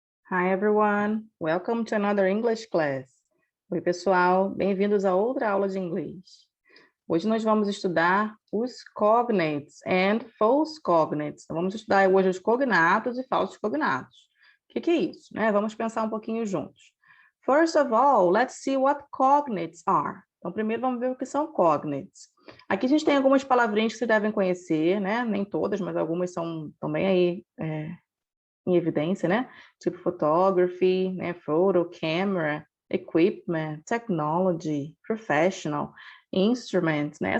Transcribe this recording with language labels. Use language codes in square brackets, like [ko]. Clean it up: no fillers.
[en] Hi everyone, welcome to another English class. [pt] Oi pessoal, bem-vindos a outra aula de inglês. Hoje nós vamos estudar os [en] cognates and false cognates. [pt] Então, vamos estudar hoje os cognatos e falsos cognatos. O que é isso, né? Vamos pensar um pouquinho juntos. [en] First of all, let's see what cognates are. [pt] Então, primeiro vamos ver o que são cognates. Aqui a gente tem algumas palavrinhas que vocês devem conhecer, né? Nem todas, mas algumas são também aí em evidência, né? Tipo photography, né? Photo, camera, equipment, technology, professional, instrument, né?